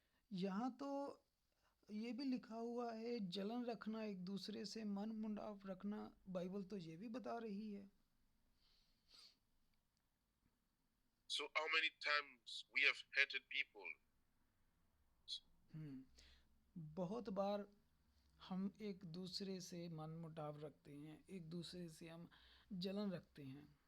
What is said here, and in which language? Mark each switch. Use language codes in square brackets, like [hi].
[hi] यहाँ तो ये भी लिखा हुआ है जलन रखना, एक दूसरे से मन मुटाव रखना। बाइबल तो ये भी बता रही है। [en] So how many times we have hated people? [hi] बहुत बार हम एक दूसरे से मन मुटाव रखते हैं, एक दूसरे से हम जलन रखते हैं।